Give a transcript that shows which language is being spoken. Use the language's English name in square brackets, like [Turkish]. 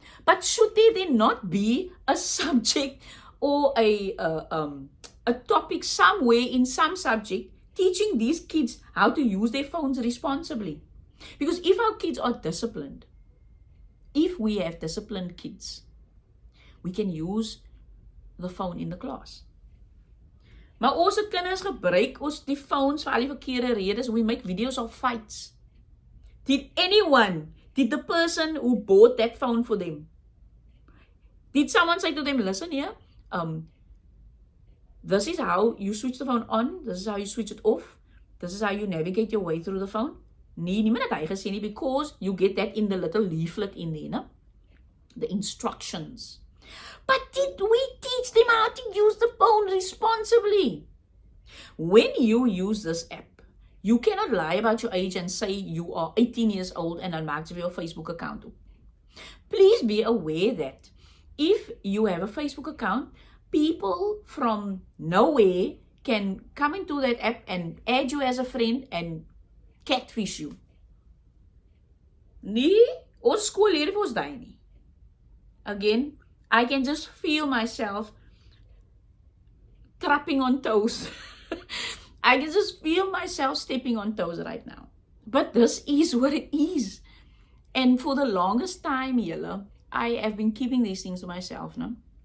[English] But should there then not be a subject or a topic somewhere in some subject teaching these kids how to use their phones responsibly? Because if our kids are disciplined, if we have disciplined kids, we can use the phone in the class. [Afrikaans] Maar ons het kinders gebruik ons die phones vir al die verkeerde redes. [English] We make videos of fights. Did the person who bought that phone for them, did someone say to them, listen here, this is how you switch the phone on, this is how you switch it off, this is how you navigate your way through the phone? [Afrikaans] Nee, niemand het hy gesê nie, [English] because you get that in the little leaflet in there, no? The instructions. But did we teach them how to use the phone responsibly? When you use this app, you cannot lie about your age and say you are 18 years old and [Afrikaans] dan maak jy vir jou Facebook account op. [English] Please be aware that if you have a Facebook account, people from nowhere can come into that app and add you as a friend and catfish you. [Afrikaans] Nee, ons skool leer vir ons daai nie. [English] Again, I can just feel myself trapping on toes. I can just feel myself stepping on toes right now. But this is what it is. And for the longest time, I have been keeping these things to myself, no?